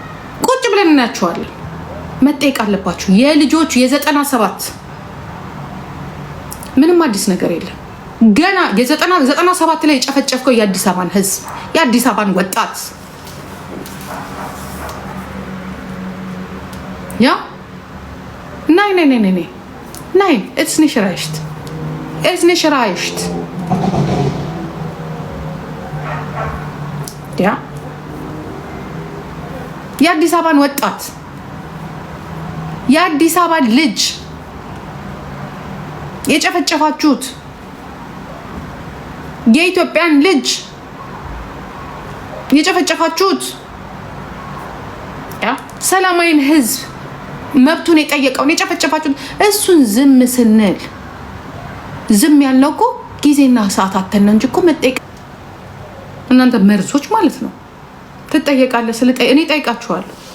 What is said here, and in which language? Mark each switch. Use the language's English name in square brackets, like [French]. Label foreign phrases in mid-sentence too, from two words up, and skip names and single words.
[Amharic] መጠየቅ አለባችሁ። የልጆቹ የ97 ምንም አዲስ ነገር የለም። ገና የ97 ላይ የጨፈጨፍከው የአዲስ አበባን ህዝብ የአዲስ አበባን ወጣት ያ ናይ [German] Nein, ist nicht recht. Ist nicht recht. Ja. [Amharic] የአዲስ አበባን ወጣት የአዲስ አበባን ልጅ የጨፈጨፋችሁት የኢትዮጵያን ልጅ የጨፈጨፋችሁት ያ ሰላማዊን ህዝብ መብቱን የጠየቀውን የጨፈጨፋችሁት እሱን ዝም ስንል ዝም ያልነው እኮ ጊዜና ሰዓት አተን እንጂ እኮ መጠየቅ እናንተ መርዞች ማለት ነው። ትጠየቃለህ እኔ ጠይቃችኋለሁ።